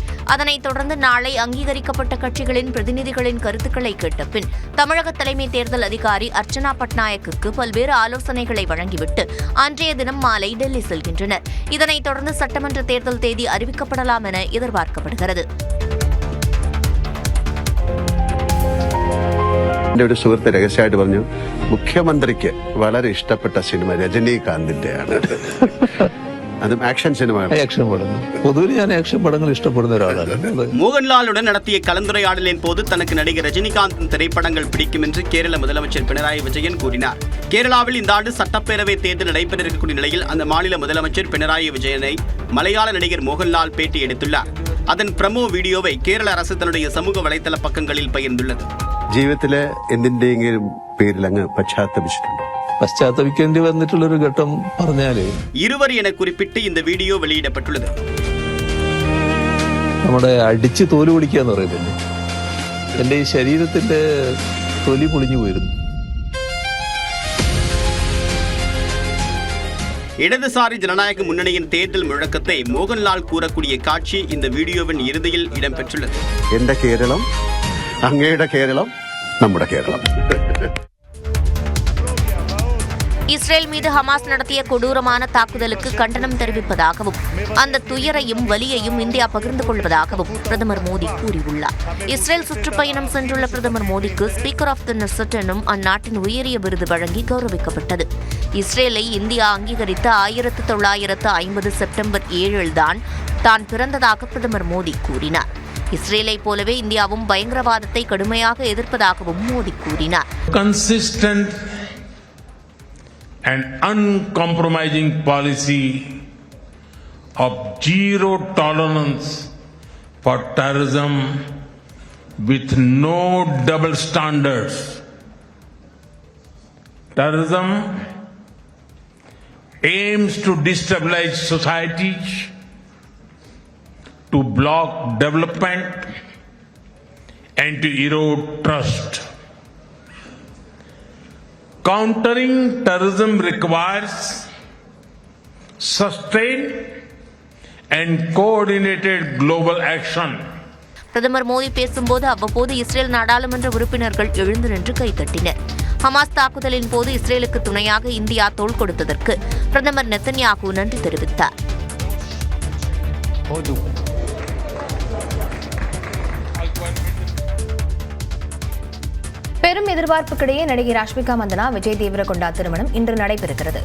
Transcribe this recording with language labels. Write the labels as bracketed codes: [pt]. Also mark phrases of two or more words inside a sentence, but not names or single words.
[ta] அதனைத் தொடர்ந்து நாளை அங்கீகரிக்கப்பட்ட கட்சிகளின் பிரதிநிதிகளின் கருத்துக்களை கேட்ட பின் தமிழக தலைமை தேர்தல் அதிகாரி அர்ச்சனா பட்நாயக்கிற்கு பல்வேறு ஆலோசனைகளை வழங்கிவிட்டு அன்றைய தினம் மாலை டெல்லி செல்கின்றனர். இதனைத் தொடர்ந்து சட்டமன்ற தேர்தல் தேதி அறிவிக்கப்படலாம் என எதிர்பார்க்கப்படுகிறது. [ml] എൻ്റെ ഒരു സുഹൃത്ത് രഹസ്യമായിട്ട് പറഞ്ഞു, മുഖ്യമന്ത്രിക്ക് വളരെ ഇഷ്ടപ്പെട്ട സിനിമ രജനീകാന്തിന്റെയാണ്. അതും ആക്ഷൻ സിനിമ. ആക്ഷൻ പടം പൊതുവെ ഞാൻ ആക്ഷൻ പടങ്ങൾ ഇഷ്ടപ്പെടുന്ന ഒരാളാണ്. [ta] மோகன்லாலுடன் நடத்திய கலந்துரையாடலின் போது தனக்கு நடிகர் ரஜினிகாந்தின் திரைப்படங்கள் பிடிக்கும் என்று கேரள முதலமைச்சர் பினராயி விஜயன் கூறினார். கேரளாவில் இந்த ஆண்டு சட்டப்பேரவை தேர்தல் நடைபெற இருக்கக்கூடிய நிலையில் அந்த மாநில முதலமைச்சர் பினராயி விஜயனை மலையாள நடிகர் மோகன்லால் பேட்டி எடுத்துள்ளார். அதன் பிரமோ வீடியோவை கேரள அரசு தன்னுடைய சமூக வலைதள பக்கங்களில் பகிர்ந்துள்ளது. [ml] ജീവിതത്തിലെ എന്തിന്റെയെങ്കിലും പേരിൽ അങ്ങ് പശ്ചാത്തപിച്ചിട്ടുണ്ടോ? പശ്ചാത്തപിക്കേണ്ടി വന്നിട്ടുള്ളൊരു ഘട്ടം പറഞ്ഞാല് [ta] ഇരുവർ എன குறிப்பிட்டு இந்த வீடியோ வெளியிடப்பட்டுள்ளது. [ml] നമ്മുടെ അടിച്ച് തോല് പൊളിക്കുക എന്ന് പറയുന്നത് എന്റെ ഈ ശരീരത്തിന്റെ തൊലി പൊളിഞ്ഞു പോയിരുന്നു. [ta] இடதுசாரி ஜனநாயக முன்னணியின் தேர்தல் முழக்கத்தை மோகன்லால் கூறக்கூடிய காட்சி இந்த வீடியோவின் இறுதியில் இடம்பெற்றுள்ளது. [ml] എന്റെ കേരളം, അങ്ങയുടെ കേരളം, നമ്മുടെ കേരളം. [ta] இஸ்ரேல் மீது ஹமாஸ் நடத்திய கொடூரமான தாக்குதலுக்கு கண்டனம் தெரிவிப்பதாகவும் அந்த துயரையும் வலியையும் இந்தியா பகிர்ந்து கொள்வதாகவும் பிரதமர் மோடி கூறியுள்ளார். இஸ்ரேல் சுற்றுப்பயணம் சென்றுள்ள பிரதமர் மோடிக்கு ஸ்பீக்கர் ஆஃப் தி நெசட் எனும் அந்நாட்டின் உயரிய விருது வழங்கி கௌரவிக்கப்பட்டது. இஸ்ரேலை இந்தியா அங்கீகரித்த 1950 செப்டம்பர் 7 தான் பிறந்ததாக பிரதமர் மோடி கூறினார். இஸ்ரேலை போலவே இந்தியாவும் பயங்கரவாதத்தை கடுமையாக எதிர்ப்பதாகவும் மோடி கூறினார். [en] An uncompromising policy of zero tolerance for terrorism with no double standards. Terrorism aims to destabilize societies, to block development, and to erode trust. Countering terrorism requires sustained and coordinated global action. [ta] பிரதமர் மோடி பேசும்போது அவ்வப்போது இஸ்ரேல் நாடாளுமன்ற உறுப்பினர்கள் எழுந்து நின்று கைதட்டினர். ஹமாஸ் தாக்குதலின் போது இஸ்ரேலுக்கு துணையாக இந்தியா தோள் கொடுத்ததற்கு பிரதமர் நெத்தன்யாகு நன்றி தெரிவித்தார். பெரும் எதிர்பார்ப்புக்கிடையே நடிகை ராஷ்மிகா மந்தனா விஜய் தேவரகொண்டா திருமணம் இன்று நடைபெறுகிறது.